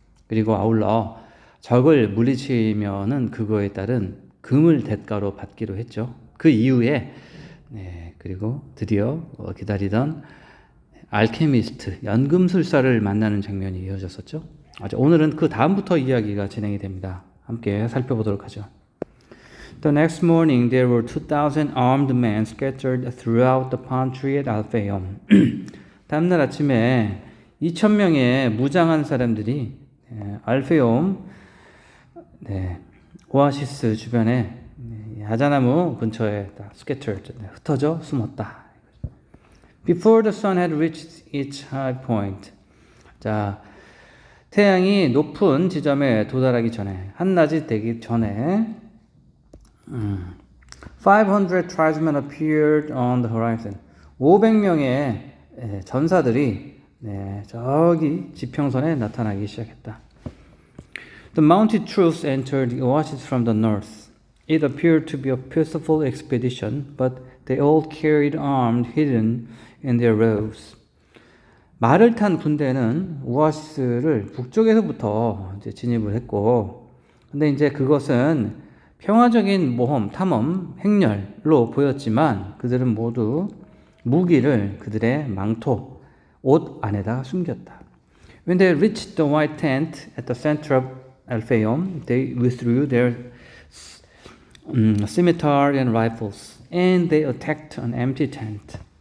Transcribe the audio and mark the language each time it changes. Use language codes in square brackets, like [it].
[ko] 그리고 아울러 적을 물리치면은 그거에 따른 금을 대가로 받기로 했죠. 그 이후에 그리고 드디어 기다리던 알케미스트, 연금술사를 만나는 장면이 이어졌었죠. 오늘은 그 다음부터 이야기가 진행이 됩니다. 함께 살펴보도록 하죠. [en] The next morning there were 2,000 armed men scattered throughout the palm tree at Alphaeum. [ko] 다음날 아침에 2,000명의 무장한 사람들이 알페옴 오아시스 주변에 야자나무 근처에 scattered, 흩어져 숨었다. [en] Before the sun had reached its high point. [ko] 자, 태양이 높은 지점에 도달하기 전에, 한낮이 되기 전에 [en] 500 tribesmen appeared on the horizon. [ko] 500명의 전사들이 저기 지평선에 나타나기 시작했다. [en] The mounted troops entered the oasis from the north. It appeared to be a peaceful expedition, but they all carried arms hidden in their robes. [ko] 말을 탄 군대는 오아시스를 북쪽에서부터 이제 진입을 했고, 근데 이제 그것은 평화적인 모험, 탐험, 행렬로 보였지만 그들은 모두 무기를 그들의 망토, 옷 안에다 숨겼다. [en] When they reached the white tent at the center of Alphaeum, they withdrew their scimitar and rifles, and they attacked an empty tent.